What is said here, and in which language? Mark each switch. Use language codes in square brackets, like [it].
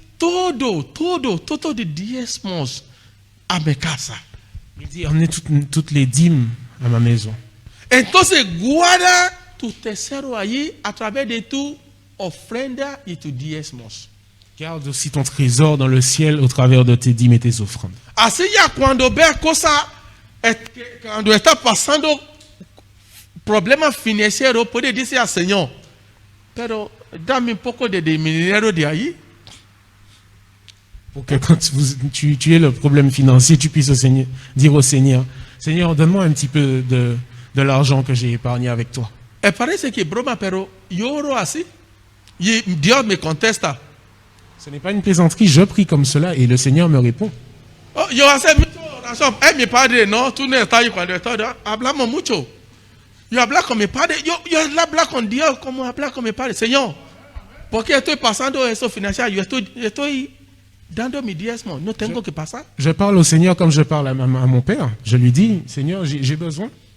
[es] todo de diezmos a mi casa. [fr] il dit emmenez toutes les dîmes à ma maison. [es] Entonces guarda tu tesoro allí a través de tu ofrenda y tus diezmos. [fr] Garde aussi ton trésor dans le ciel au travers de tes dîmes et tes offrandes. [es] Así ya cuando veas cosas, cuando está pasando problemas financieros, puedes decir al Señor, pero dame un poco de dinero de ahí. [fr] Pour que quand tu aies le problème financier, tu puisses dire au Seigneur, Seigneur, donne-moi un petit peu de l'argent que j'ai épargné avec toi. [es] parece que broma, pero yo oro así. Y Dios me contesta. [fr] Ce n'est pas une plaisanterie, je prie comme cela et le Seigneur me répond. [es] Oh, yo hace mucho oración. Mi padre, no, tú no estás ahí cuando estoy. Hablamos mucho. Yo hablo con mi padre. Yo hablo con Dios como hablo con mi padre. Señor, ¿por qué estoy pasando eso financiero? Yo estoy dando mi diezmo. No tengo que pasar. [fr] Je parle au Seigneur comme je parle à mon Père. Je lui dis, Seigneur, j'ai besoin.